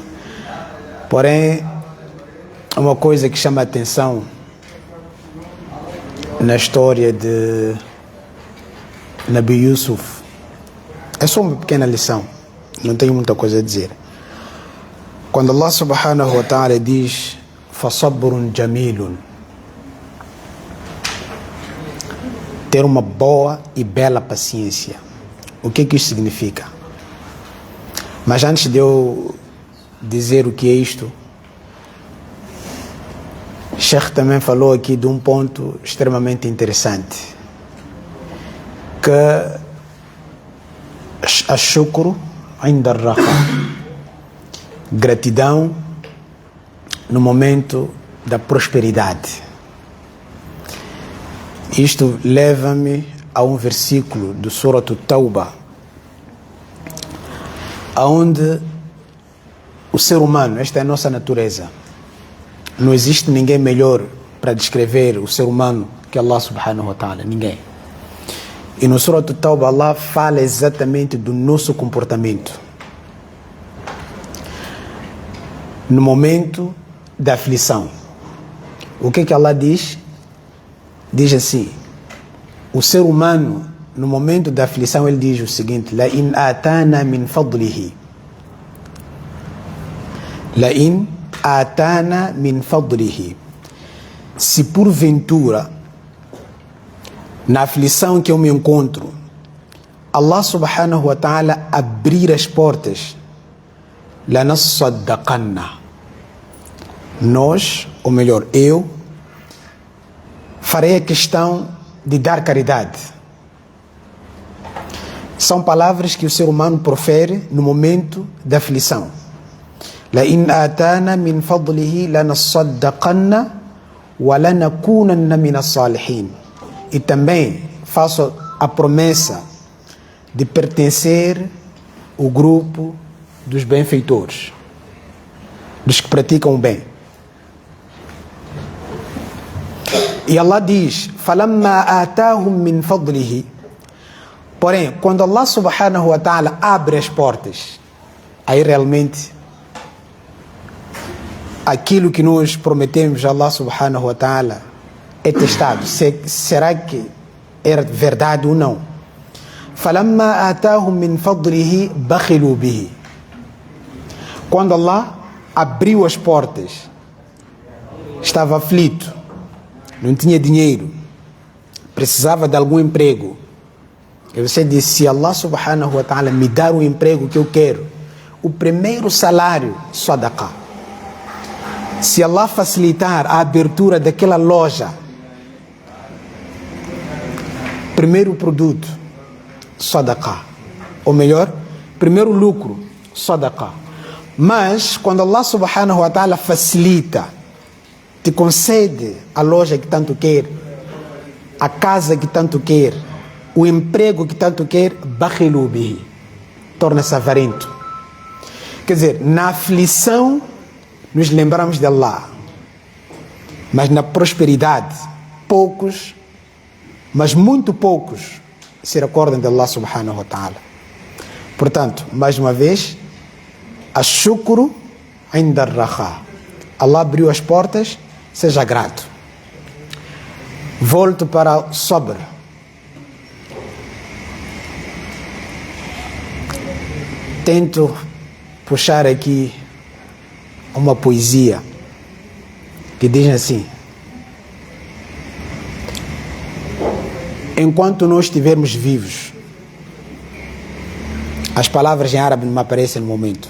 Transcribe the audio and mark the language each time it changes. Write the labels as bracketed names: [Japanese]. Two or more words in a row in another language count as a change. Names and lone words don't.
[Portuguese] Porém, uma coisa que chama a atenção na história de Nabi Yusuf, é só uma pequena lição, não tenho muita coisa a dizer. Quando [Arabic] الله سبحانه وتعالى [Portuguese] diz [Arabic] فصبر جميل, [Portuguese] ter uma boa e bela paciência, o que isso significa? Mas antes de eu dizer o que é isto, Sheikh também falou aqui de um ponto extremamente interessante, que [Arabic] الشكر عند الرخاء, [Portuguese] gratidão no momento da prosperidade. Isto leva-me a um versículo do Surah At-Tawbah, onde o ser humano, esta é a nossa natureza, não existe ninguém melhor para descrever o ser humano que [Arabic] الله سبحانه وتعالى, [Portuguese] ninguém. E no Surah At-Tawbah Allah fala exatamente do nosso comportamento no momento da aflição. O que Allah diz? Diz assim: o ser humano no momento da aflição, ele diz o seguinte: [Arabic] لئن آتانا من فضله, لئن آتانا من فضله, [Portuguese] se porventura na aflição que eu me encontro, [Arabic] الله سبحانه وتعالى [Portuguese] abrir as portas, لَنَصَّدَّقَنَّ, nós, ou melhor, eu, farei a questão de dar caridade. São palavras que o ser humano profere no momento da aflição. [Arabic] لَإِنْ آتَانَا مِنْ فَضْلِهِ لَنَصَّدَّقَنَّ وَلَنَكُونَنَّ مِنَ الصَّالِحِينَ. [Portuguese] E também faço a promessa de pertencer ao grupo dos benfeitores, dos que praticam o bem. E Allah diz, [Arabic] فَلَمَّا آتَاهُمْ مِنْ فَضْلِهِ. [Portuguese] Porém, quando [Arabic] الله سبحانه وتعالى [Portuguese] abre as portas, aí realmente aquilo que nós prometemos a [Arabic] الله سبحانه وتعالى [Portuguese] é testado. Será que era verdade ou não? [Arabic] فَلَمَّا آتَاهُمْ مِنْ فَضْلِهِ بَخِلُوا بِهِ. [Portuguese] Quando Allah abriu as portas, estava aflito, não tinha dinheiro, precisava de algum emprego. E você disse, se [Arabic] الله سبحانه وتعالى [Portuguese] me dar o emprego que eu quero, o primeiro salário, sadaqah. Se Allah facilitar a abertura daquela loja, primeiro produto, sadaqah. Ou melhor, primeiro lucro, sadaqah. Mas, quando [Arabic] الله سبحانه وتعالى [Portuguese] facilita, te concede a loja que tanto quer, a casa que tanto quer, o emprego que tanto quer, [Arabic] بخلوا به, [Portuguese] torna-se avarento. Quer dizer, na aflição nos lembramos de Allah, mas na prosperidade poucos, mas muito poucos se recordam de [Arabic] الله سبحانه وتعالى. [Portuguese] Portanto, mais uma vez, [Arabic] الشكر عند الرخاء. [Portuguese] Allah abriu as portas, seja grato. Volto para o sabr. Tento puxar aqui uma poesia que diz assim: enquanto nós estivermos vivos, as palavras em árabe não me aparecem no momento.